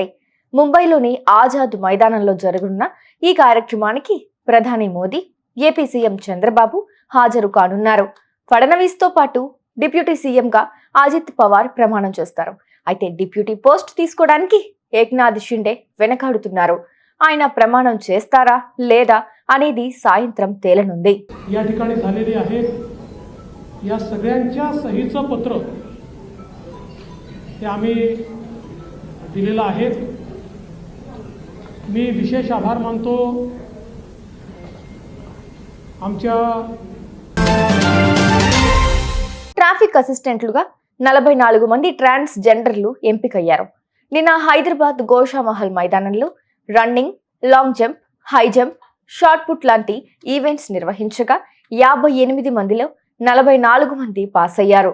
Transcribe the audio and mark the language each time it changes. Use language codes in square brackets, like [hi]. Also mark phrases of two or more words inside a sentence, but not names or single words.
[te] ముంబైలోని ఆజాద్ మైదానంలో జరగనున్న ఈ కార్యక్రమానికి ప్రధాని మోదీ, ఏపీ సీఎం చంద్రబాబు హాజరు కానున్నారు. ఫడ్నవీస్తో పాటు డిప్యూటీ సీఎంగా అజిత్ పవార్ ప్రమాణం చేస్తారు. అయితే డిప్యూటీ పోస్ట్ తీసుకోవడానికి ఏక్నాథ్ షిండే వెనకాడుతున్నారు. ఆయన ప్రమాణం చేస్తారా లేదా అనేది సాయంత్రం తేలనుంది. [mr] या ठिकाणी झालेली आहे. या सगळ्यांच्या सहीचं पत्र हे आम्ही दिलेलं आहे. मी विशेष आभार मानतो आमच्या [te] ట్రాఫిక్ అసిస్టెంట్లుగా 44 మంది ట్రాన్స్జెండర్లు ఎంపికయ్యారు. నిన్న హైదరాబాద్ గోషామహల్ మైదానంలో రన్నింగ్, లాంగ్ జంప్, హై జంప్, షార్ట్ పుట్ లాంటి ఈవెంట్స్ నిర్వహించగా 58 మందిలో 44 మంది పాస్ అయ్యారు.